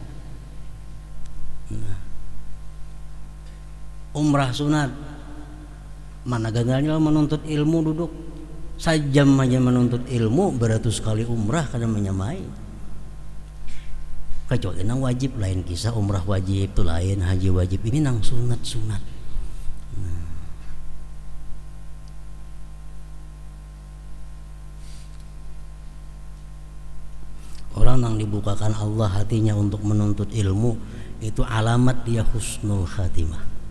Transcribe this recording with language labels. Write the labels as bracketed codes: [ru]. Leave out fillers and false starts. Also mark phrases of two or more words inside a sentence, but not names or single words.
[id] Nah, umrah sunat, mana gagalnya menuntut ilmu, duduk sajam aja menuntut ilmu, beratus kali umrah karena menyamai. [bjn] Kecuali nang wajib, lain kisah. Umrah wajib itu lain, haji wajib, ini nang sunat-sunat. [id] Nah. Orang yang dibukakan Allah hatinya untuk menuntut ilmu, itu alamat dia [ar] husnul khatimah.